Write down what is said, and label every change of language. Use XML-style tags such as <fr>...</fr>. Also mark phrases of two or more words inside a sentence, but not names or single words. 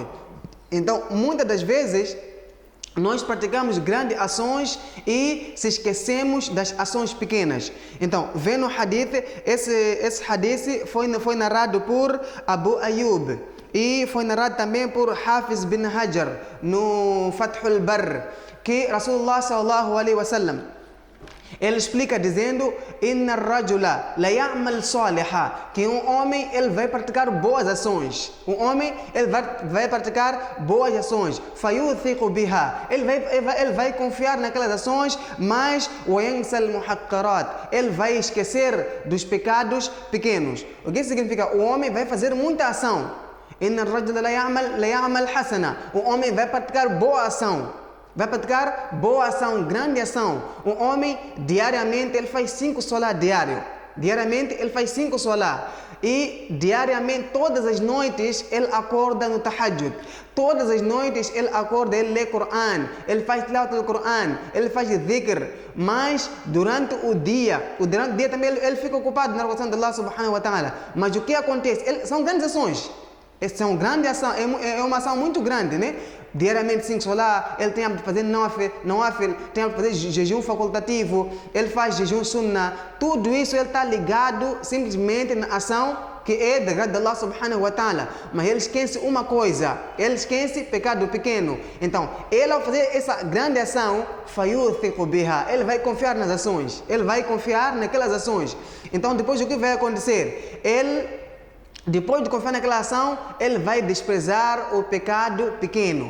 <pt>Então, muitas das vezes, nós praticamos grandes ações e se esquecemos das ações pequenas. Então, vendo o hadith, esse hadith foi narrado por Abu Ayyub e foi narrado também por Hafiz bin Hajar no Fathul Barr, que Rasulullah</pt> <ar>صلى الله عليه وسلم</ar> <pt>ele explica dizendo:</pt> <ar>إن رجلا ليعمل صالحا,</ar> <pt>que um homem ele vai praticar boas ações. Um homem ele vai praticar boas ações.</pt> <ar>فيثق بها,</ar> <pt>ele vai confiar naquelas ações, mas</pt> <ar>وينسى المحقرات,</ar> <pt>ele vai esquecer dos pecados pequenos. O que significa? O homem vai fazer muita ação.</pt> <ar>إن رجلا ليعمل حسنة,</ar> <pt>o homem vai praticar boa ação. Vai praticar boa ação, grande ação. Um homem, diariamente, ele faz 5 solá diário. Diariamente, ele faz 5 solá. E, diariamente, todas as noites, ele acorda no tahajjud. Todas as noites, ele acorda, ele lê Coran. Ele faz tilawat do Coran. Ele faz dhikr. Mas, durante o dia também, ele fica ocupado na oração de Allah</pt> <ar>سبحانه وتعالى.</ar> <pt>Mas o que acontece? São grandes ações. Essa é uma grande ação, é uma ação muito grande, né? Diariamente 5 solá, ele tem a fazer nawafil, tem a fazer jejum facultativo, ele faz jejum sunnah. Tudo isso ele está ligado simplesmente na ação que é da graça de Allah</pt> <ar>سبحانه وتعالى.</ar> <pt>Mas ele esquece uma coisa, ele esquece pecado pequeno. Então, ele ao fazer essa grande ação,</pt> <ar>فيثق بها,</ar> <pt>ele vai confiar nas ações, ele vai confiar naquelas ações. Então, depois o que vai acontecer? Depois de confiar naquela ação, ele vai desprezar o pecado pequeno.</pt>